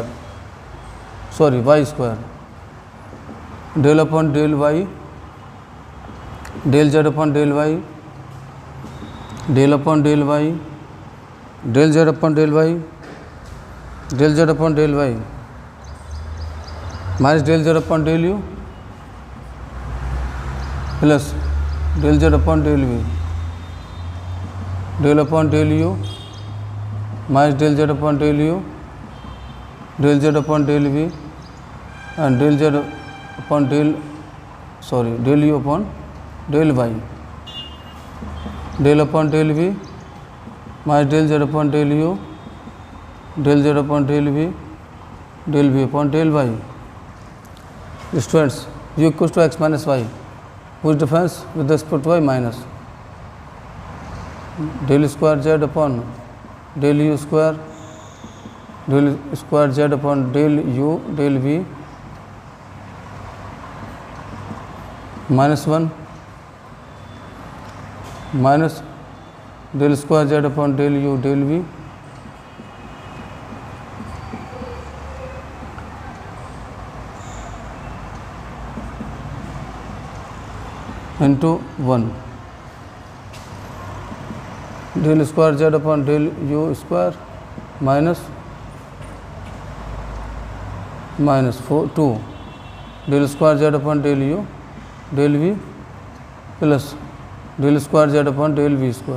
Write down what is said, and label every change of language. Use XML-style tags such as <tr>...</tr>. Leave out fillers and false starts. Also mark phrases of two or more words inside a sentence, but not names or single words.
<en>sorry y square, del upon del y, del z upon del y, del upon del y, del z upon del y, del z upon del y minus del z upon del u plus del z upon del v, del upon del u minus del z upon del u, del z upon del v and del z upon del u upon del y, del upon del v minus del z upon del u, del z upon del v upon del y. Students, u equals to x minus y, whose difference with respect to y minus del square z upon del u square, del square z upon del u del v minus 1 minus del square z upon del u del v into 1 del square z upon del u square minus 2 del square z upon del u del v plus del square z upon del v square.</en>